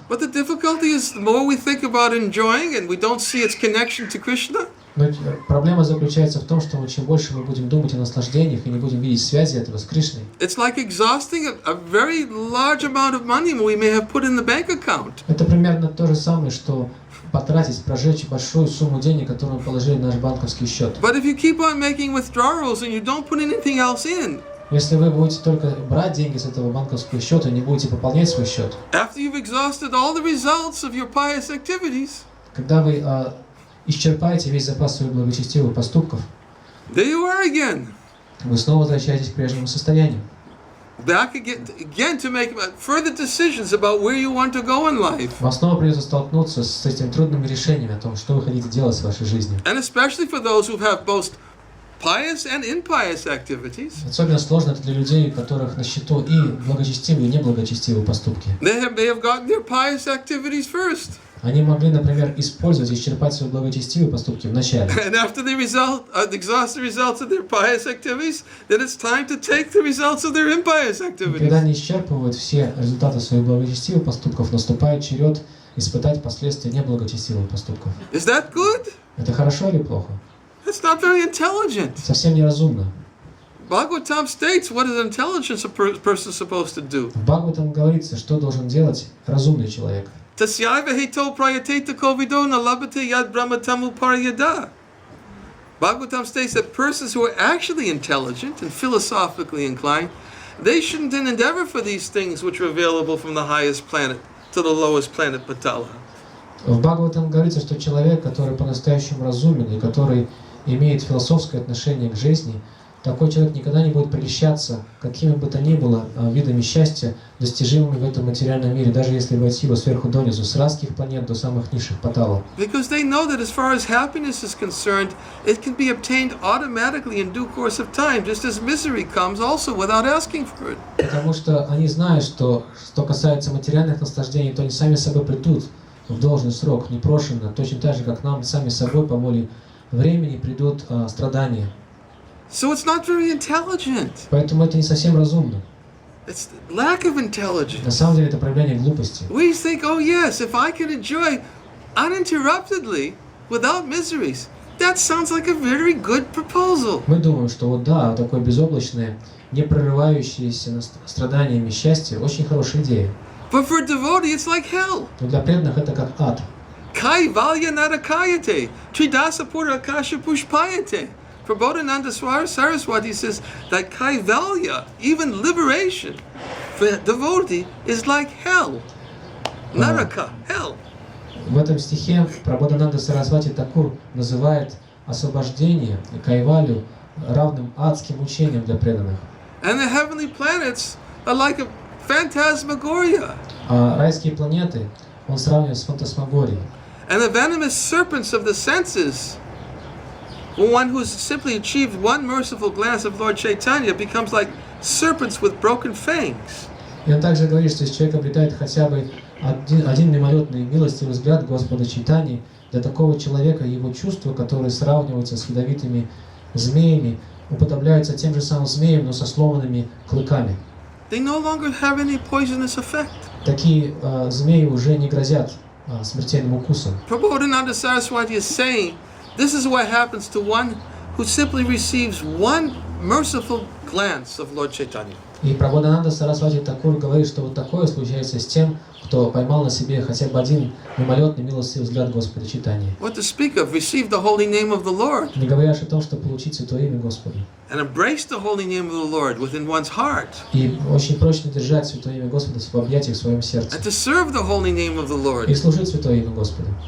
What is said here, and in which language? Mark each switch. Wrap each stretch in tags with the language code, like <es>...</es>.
<en>But the difficulty is the more we think about enjoying and we don't see its connection to Krishna,</en> <ru>Но проблема заключается в том, что чем больше мы будем думать о наслаждениях и не будем видеть связи этого с Кришной,</ru> <en>it's like exhausting a very large amount of money we may have put in the bank account.</en> <ru>это примерно то же самое, что потратить, прожечь большую сумму денег, которую мы положили на наш банковский счет.</ru> <en>But if you keep on making withdrawals and you don't put anything else in,</en> <ru>Если вы будете только брать деньги с этого банковского счета и не будете пополнять свой счет,</ru> <en>after you've exhausted all the results of your pious activities,</en> <ru>когда вы исчерпаете весь запас своих благочестивых поступков,</ru> <en>there you are again.</en> <ru>вы снова возвращаетесь к прежнему состоянию.</ru> <en>Back again to make further decisions about where you want to go in life.</en> <ru>Вам снова придется столкнуться с этими трудными решениями о том, что вы хотите делать в вашей жизни.</ru> <en>And especially for those who have both pious and impious activities.</en> <ru>Особенно сложно это для людей, у которых на счету и благочестивые, и неблагочестивые поступки.</ru> <en>They have gotten their pious activities first.</en> <ru>Они могли, например, использовать и исчерпать свои благочестивые поступки в начале.</ru> <en>And after they exhaust the results of their pious activities, then it's time to take the results of their impious activities.</en> <ru>Когда они исчерпывают все результаты своих благочестивых поступков, наступает черед испытать последствия неблагочестивых поступков.</ru> <en>Is that good?</en> <ru>Это хорошо или плохо?</ru> <en>It's not very intelligent.</en> <ru>Совсем неразумно.</ru> <en>Bhagavatam states what is intelligence a person supposed to do.</en> <ru>В Бхагаватам говорится, что должен делать разумный человек.</ru> <sa>Tasyaiva heto prayateta kovido na labhate yad brahmatamu paryada.</sa> <en>Bhagavatam states that persons who are actually intelligent and philosophically inclined, they shouldn't then endeavor for these things which are available from the highest planet to the lowest planet Patala.</en> <ru>В Бхагаватам говорится, что человек, который по-настоящему разумен и который имеет философское отношение к жизни, такой человек никогда не будет прельщаться какими бы то ни было видами счастья, достижимыми в этом материальном мире, даже если войти его сверху донизу, с райских планет до самых низших паталов.</ru> <en>Because they know that as far as happiness is concerned, it can be obtained automatically in due course of time, just as misery comes also without asking for it.</en> <ru>Потому что они знают, что касается материальных наслаждений, то они сами собой придут в должный срок, непрошенно, точно так же, как нам сами собой по воле времени придут страдания.</ru> <en>So it's not very intelligent.</en> <ru>Поэтому это не совсем разумно.</ru> <en>It's lack of intelligence.</en> <ru>На самом деле это проявление глупости.</ru> <en>We think, oh yes, if I can enjoy uninterruptedly, without miseries, that sounds like a very good proposal.</en> <ru>Мы думаем, что вот да, такое безоблачное, не прерывающееся страданиями счастье, очень хорошая идея.</ru> <en>But for a devotee, it's like hell.</en> <ru>Но для преданных это как ад.</ru> <sa>Kaivalya narakayate, tridasa pura akasha pushpayate.</sa> <en>Prabodhananda Saraswati says that Kaivalya, even liberation, for a devotee is like hell. Naraka, hell.</en> <ru>В этом стихе Прабодхананда Сарасвати Такур называет освобождение кайвалю равным адским мучением для преданных.</ru> <en>And the heavenly planets are like a phantasmagoria.</en> <ru>А райские планеты он сравнивает с фантасмагорией.</ru> <en>And the venomous serpents of the senses, one who's simply achieved one merciful glance of Lord Chaitanya, becomes like serpents with broken fangs.</en> <ru>И он также говорит, что если человек обретает хотя бы один мимолетный милостивый взгляд Господа Чайтаньи, для такого человека его чувства, которые сравниваются с ядовитыми змеями, уподобляются тем же самым змеям, но со сломанными клыками.</ru> <en>They no longer have any poisonous effect.</en> <ru>Такие змеи уже не грозят смертельным укусом.</ru> <en>Prabodhananda Saraswati is saying, this is what happens to one who simply receives one merciful glance of Lord Chaitanya.</en> <ru>И Прабодхананда Сарасвати Такур говорит, что вот такое случается с тем, кто поймал на себе хотя бы один мимолетный милостивый взгляд Господа Чайтаньи.</ru> <en>What to speak of, receive the holy name of the Lord.</en> <ru>Не говоря о том, что получить святое имя Господа.</ru> <en>And embrace the holy name of the Lord within one's heart.</en> <ru>И очень прочно держать святое имя Господа в объятиях в своем сердце.</ru> <en>And to serve the holy name of the Lord.</en> <ru>И служить святое имя Господа.</ru>